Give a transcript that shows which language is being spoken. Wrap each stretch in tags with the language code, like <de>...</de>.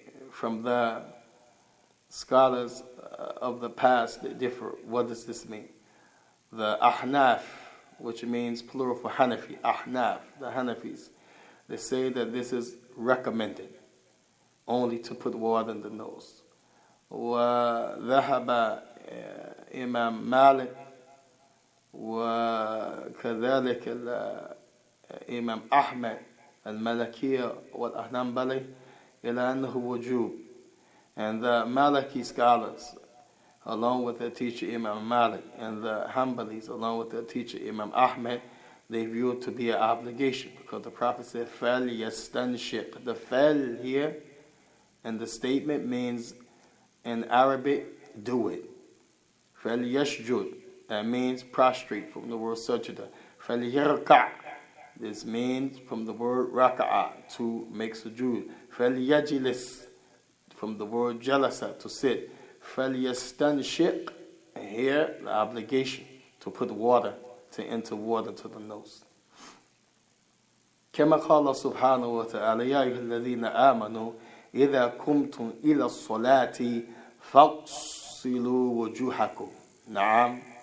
<en>From the scholars of the past, they differ. What does this mean? The Ahnaf, which means plural for Hanafi, Ahnaf, the Hanafis, they say that this is recommended, only to put water in the nose.</en> <ar>وذهب إمام مالك وكذلك الإمام أحمد المالكية والأحنبلي إلى أنه وجوب.</ar> <en>And the Maliki scholars, along with their teacher Imam Malik, and the Hanbalis, along with their teacher Imam Ahmed, they view it to be an obligation, because the Prophet said, فَلْيَسْتَنْشِقْ. The fal here and the statement means, in Arabic, do it. فَلْيَسْجُدْ, that means prostrate, from the word sajda. فَلْيَرْكَعْ, this means from the word raka'a, to make sujood. فَلْيَجْلِسْ, from the word jalasa, to sit. فَلْيَسْتَنْشِقْ, and here the obligation to put water, to enter water to the nose.</en> <ar>كما قال سبحانه وتعالى يا أيها الذين آمنوا إذا قمتم إلى الصلاة فاغسلوا وجوهكم. نعم.</ar>